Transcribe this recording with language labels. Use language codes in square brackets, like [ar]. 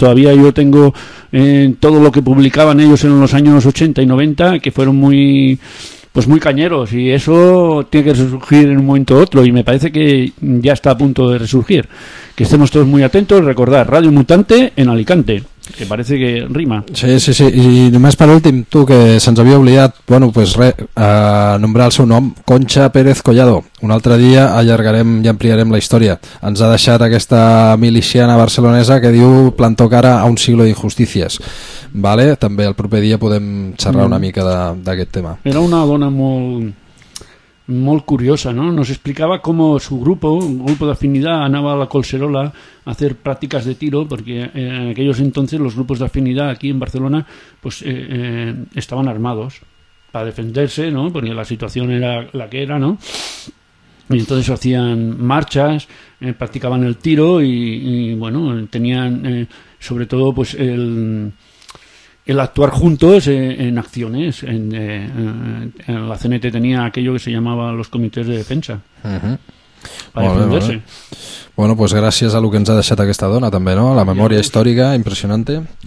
[es] Todavía yo tengo todo lo que publicaban ellos en los años 80 y 90, que fueron muy cañeros, y eso tiene que resurgir en un momento u otro, y me parece que ya está a punto de resurgir. Que estemos todos muy atentos, recordar Radio Mutante en Alicante, que parece que rima. [ca] Sí, sí, sí, i només per últim, tu, que se'ns havia oblidat, bueno, pues re, nombrar el seu nom, Concha Pérez Collado. Un altre dia allargarem i ampliarem la història. Ens ha deixat aquesta miliciana barcelonesa que diu [es] plantó cara a un siglo [ca] d'injustícies. Vale? També el proper dia podem xerrar una mica d'aquest tema. Era una dona molt curiosa, ¿no? [es] Nos explicaba cómo su grupo, un grupo de afinidad, andaba a la Colserola a hacer prácticas de tiro, porque en aquellos entonces los grupos de afinidad aquí en Barcelona pues estaban armados para defenderse, ¿no? Porque la situación era la que era, ¿no? y entonces hacían marchas, practicaban el tiro y bueno, tenían sobre todo pues el actuar juntos en acciones. En la CNT tenía aquello que se llamaba los comités de defensa. Uh-huh. Para defenderse. [ca] Bueno, pues gràcies a lo que ens ha deixat aquesta dona també, no? La memòria històrica, impressionante.